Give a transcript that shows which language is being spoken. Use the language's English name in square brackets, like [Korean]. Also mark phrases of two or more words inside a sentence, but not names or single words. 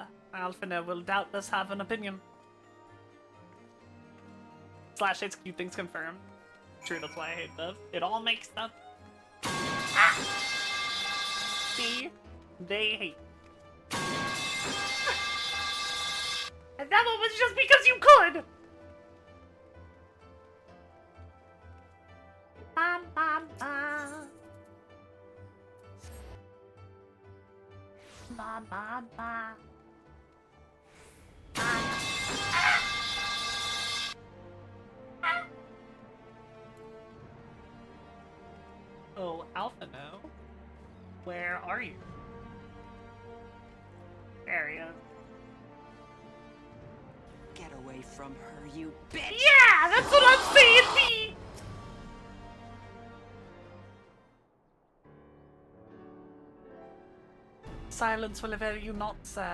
[English] Alphina will doubtless have an opinion. Slash HQ things confirmed. True, that's why I hate this. It all makes sense. Ah! See? They hate. And that one was just because you could! Bam, bam, bam. Bam, bam, bam. Oh, Alphino? Where are you? There he is. Get away from her, you bitch! Yeah, that's what I'm saying, B! Silence will avail you not, sir.